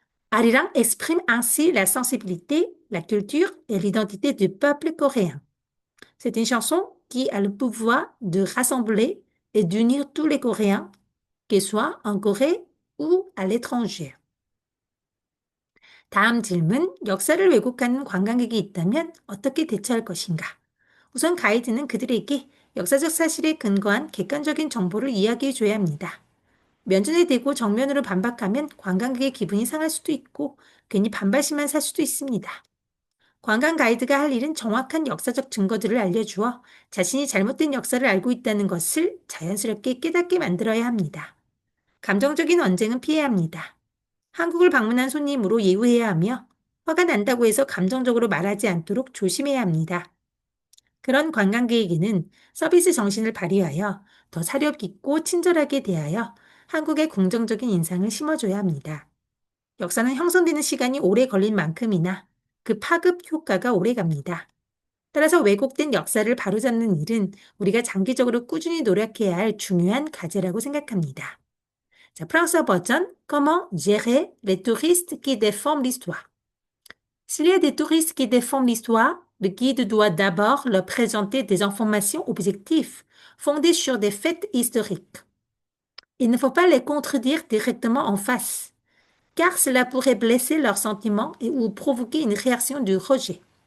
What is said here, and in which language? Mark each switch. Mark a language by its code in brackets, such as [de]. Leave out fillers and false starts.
[fr] Arirang exprime ainsi la sensibilité, la culture et l'identité du peuple coréen. C'est une chanson qui a le pouvoir de rassembler et d'unir tous les Coréens, qu'ils soient en Corée ou à l'étranger. [ko] 다음 질문, 역사를 왜곡하는 관광객이 있다면 어떻게 대처할 것인가? 우선 가이드는 그들에게 역사적 사실에 근거한 객관적인 정보를 이야기해 줘야 합니다. 면전에 대고 정면으로 반박하면 관광객의 기분이 상할 수도 있고 괜히 반발심만 살 수도 있습니다. 관광 가이드가 할 일은 정확한 역사적 증거들을 알려주어 자신이 잘못된 역사를 알고 있다는 것을 자연스럽게 깨닫게 만들어야 합니다. 감정적인 언쟁은 피해야 합니다. 한국을 방문한 손님으로 예우해야 하며 화가 난다고 해서 감정적으로 말하지 않도록 조심해야 합니다. 그런 관광객에게는 서비스 정신을 발휘하여 더 사려 깊고 친절하게 대하여 한국의 긍정적인 인상을 심어줘야 합니다. 역사는 형성되는 시간이 오래 걸린 만큼이나 그 파급 효과가 오래 갑니다. 따라서 왜곡된 역사를 바로잡는 일은 우리가 장기적으로 꾸준히 노력해야 할 중요한 과제라고 생각합니다. 자, 프랑스어 버전 [fr] Comment gérer les touristes qui déforment l'histoire? S'il y a des touristes qui déforment l'histoire, le guide doit d'abord leur présenter des informations objectives fondées sur des faits historiques. Il ne faut pas les contredire directement en face, car cela pourrait blesser leurs sentiments et ou provoquer une réaction de rejet.